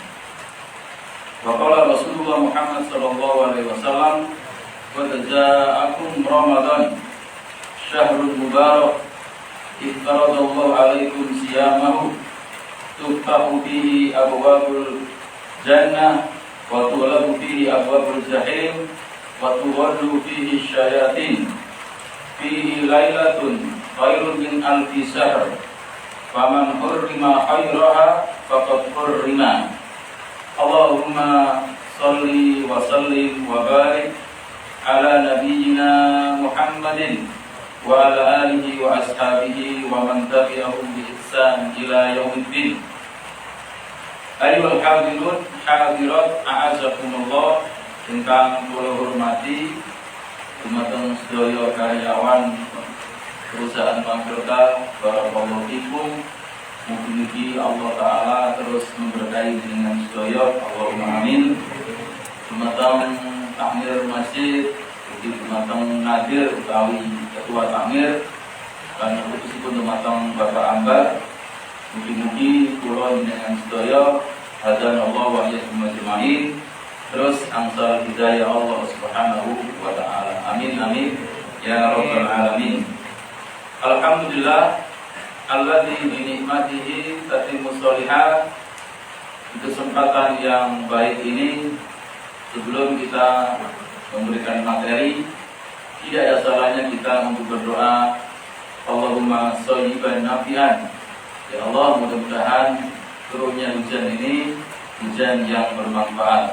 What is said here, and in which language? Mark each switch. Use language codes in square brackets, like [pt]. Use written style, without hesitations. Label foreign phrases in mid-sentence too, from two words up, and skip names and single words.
[ar] وقال رسول الله محمد صلى الله عليه وسلم، قد جاءكم رمضان شهر مبارك افترض الله عليكم صيامه تفتح فيه أبواب الجنة وتغلق فيه أبواب الجحيم وتغل فيه شياطين فيه ليلة خير من ألف شهر فمن حرم خيرها فقد حرم. اللهم صل وسلم وبارك على نبينا محمد وعلى آله وأصحابه ومن تبعهم بإحسان إلى يوم الدين. أيها الحاضرون الحاضرات أعزكم الله, [jv] ingkang kula hormati dumateng sedaya karyawan perusahaan Pampirta, [ar] بارك الله فيكم. [jv] Mugi-mugi Allah Ta'ala [id] terus memberkahi dengan [jv] sedaya, [ar] اللهم آمين. [jv] Dumateng takmir masjid, dumateng nadir utawi ketua takmir, dan khususipun dumateng Bapak Ambar, mugi-mugi kula dengan sedaya [ar] هدانا الله وإياكم أجمعين [jv] terus angsal hidayah [ar] الله سبحانه وتعالى. آمين آمين يا رب العالمين. الحمد لله الذي بنعمته تتم الصالحات. [id] Di kesempatan yang baik ini, sebelum kita memberikan materi, tidak ada salahnya kita untuk berdoa, [ar] اللهم صيبا نافعا. [id] Ya Allah, mudah-mudahan turunnya hujan ini hujan yang bermanfaat.